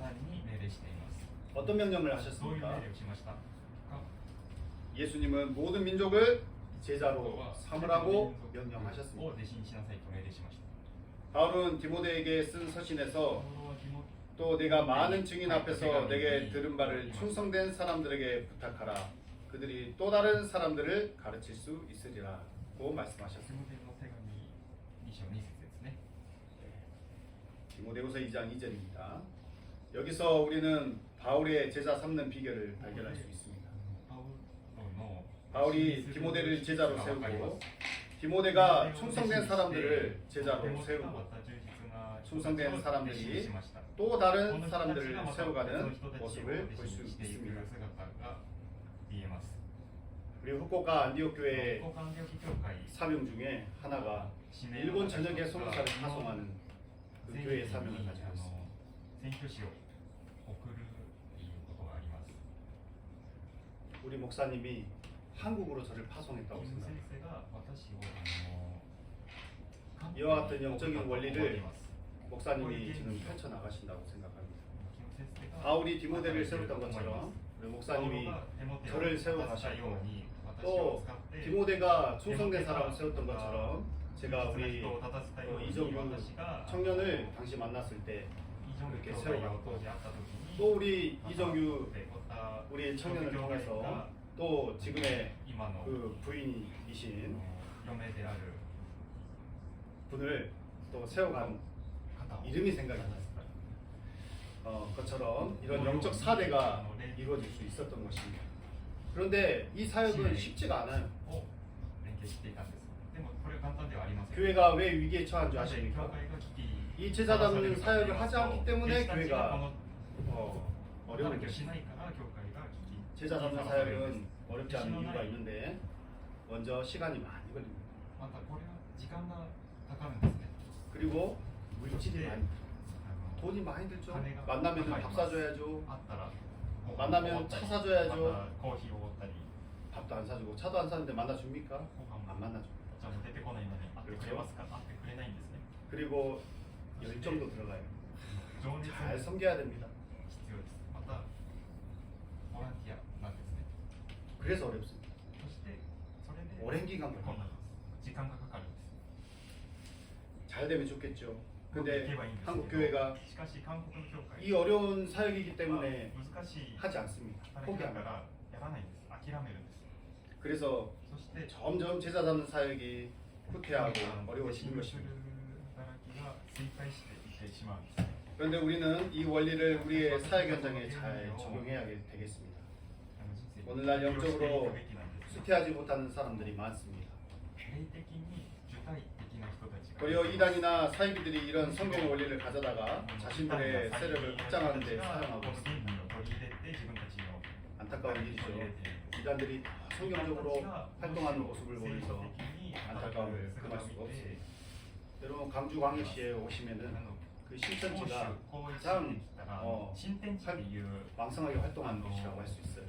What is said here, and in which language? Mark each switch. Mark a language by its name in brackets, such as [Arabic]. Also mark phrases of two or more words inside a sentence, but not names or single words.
[Korean] 어떤 명령을 하셨습니까? 예수님은 모든 민족을 제자로 삼으라고 명령하셨습니다. 바울은 디모데에게 쓴 서신에서 또 내가 많은 증인 앞에서 내게 들은 바를 충성된 사람들에게 부탁하라. 그들이 또 다른 사람들을 가르칠 수 있으리라고 말씀하셨습니다. [Japanese] テモテの手紙2章2節ですね。 [Korean] 디모데후서 2장 2절입니다. 여기서 우리는 바울의 제자 삼는 비결을 발견할 수 있습니다. [Japanese] パウロの [Korean] 바울이 디모데를 제자로 세우고 디모데가 충성된 사람들을 제자로 세우고 충성된 사람들이 또 다른 사람들을 세워가는 모습을 볼 수 있습니다. 그리고 후쿠오카 안디옥 교회 사명 중에 하나가 일본 전역에 선교사를 파송하는 그 교회의 사명을 가지고 있습니다. [Japanese] 選挙師を送るということがあります。 [Korean] 우리 목사님이 한국으로 저를 파송했다고 [Japanese] 先 [Korean] 생각합니다. [Japanese] 生が私を韓国 [Korean] 이와 같은 영적인 [Japanese] に送ったと思い [Korean] 원리를 [Japanese] ます。 [Korean] 목사님이 지금 펼쳐나가신다고 생각합니다. [Japanese] キム先生が [Korean] 바울이 디모데를 세웠던 것처럼 우리 목사님이 저를 세워가셨고 또 디모데가 충성된 사람을 세웠던 것처럼 제가 우리 이정규 청년을 당시 만났을 때 이렇게 세워갔고 또 우리 이정규 우리 청년을 통해서 또 지금의 그 부인이신 분을 또 세워간 이름이 생각이 났습니다. 것처럼 이런 영적 사대가 이루어질 수 있었던 것입니다. 그런데 이 사역은 쉽지가 않아요. [Japanese] 連携していたんです。でもこれは簡単ではありません。 [Korean] 교회가 왜 위기에 처한 줄 [Japanese] なぜ [Korean] 아십니까? [Japanese] 教会が危機 [Korean] 이 제자 잡는 사역을 하지 않기 때문에 [Japanese] 弟子たち [Korean] 교회가 [Japanese] がこの [Korean] 어려운 [Japanese] 働きをし [Korean] 것입니다. [Japanese] ないから教会が危機 [Korean] 제자 잡는 사역은 어렵지 않은 이유가 있는데 먼저 시간이 많이 걸립니다. [Japanese] またこれは時間がかかるんですね。 [Korean] 그리고 물질이 많이 돈이 많이 들죠. 만나면 밥 사줘야죠. [Japanese] あったら [Korean] 만나면 차 사줘야죠. [Japanese] またコーヒーをおごったり [Korean] 밥도 안 사주고 차도 안 사는데 만나줍니까? [Japanese] ご飯 [Korean] 안 [Japanese] も [Korean] 만나줍니다. [Japanese] じゃあもう出てこないのに会ってくれますか会ってくれないんですね。 [Korean] 그리고 열정도 들어가요. [Japanese] 情熱 [Korean] 잘 [Japanese] も [Korean] 섬겨야 됩니다. [Japanese] 必要です。またボランティアなんですね。 [Korean] 그래서 어렵습니다. [Japanese] そしてそれで [Korean] 오랜 기간 [Japanese] こん [Korean] 걸립니다. [Japanese] な時間がかかるんです。 [Korean] 잘 되면 좋겠죠. [Japanese] 行 [Korean] 근데 [Japanese] けばいいんです [Korean] 한국 [Japanese] けど [Korean] 교회가 [Japanese] しかし韓国の教会 [Korean] 이 어려운 사역이기 때문에 [Japanese] 難しい [Korean] 하지 않습니다. [Japanese] 働きだか [Korean] 포기합니다. [Japanese] らやらないんです。諦めるんです。 [Korean] 그래서 [Japanese] そして [Korean] 점점 제자 잡는 사역이 후퇴하고 어려워지는 [Japanese] する [Korean] 것입니다. [Japanese] 働きが衰退していってしまうんですね。 [Korean] 그런데 우리는 이 원리를 우리의 사역 현장에 잘 적용해야 되겠습니다. [Japanese] 人生に [Korean] 오늘날 영적으로 [Japanese] 適用していくべきなんです。 [Korean] 후퇴하지 못하는 사람들이 많습니다. [Japanese] 霊的に受胎的な人たちが [Korean] 도리어 이단이나 사이비들이 이런 성경 원리를 가져다가 자신들의 세력을 확장하는 데 사용하고 있습니다. [Japanese] 取り入れて自分たちの [Korean] 안타까운 일이죠. 이단들이 성경적으로 활동하는 모습을 보면서 안타까움을 금할 수가 없습니다. 여러분 광주광역시에 오시면은 그 신천지가 가장 왕성하게 활동하는 곳이라고 할 수 있어요.